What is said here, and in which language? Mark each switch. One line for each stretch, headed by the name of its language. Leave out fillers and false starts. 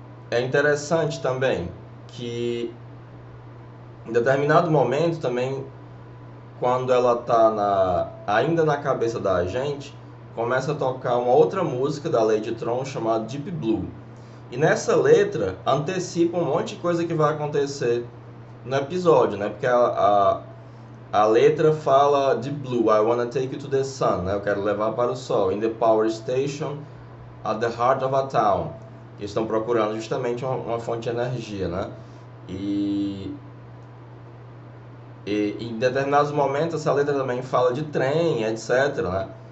Portuguese: É interessante também que em determinado momento também, quando ela está ainda na cabeça da agente, começa a tocar uma outra música da Lady Tron chamada Deep Blue. E nessa letra antecipa um monte de coisa que vai acontecer no episódio, né? Porque a letra fala de Blue,
English: I wanna take you to the sun,
Portuguese: né? Eu quero levar para o sol.
English: In the power station, at the heart of a town.
Portuguese: Eles estão procurando justamente uma fonte de energia, né? E em determinados momentos essa letra também fala de trem, etc, né?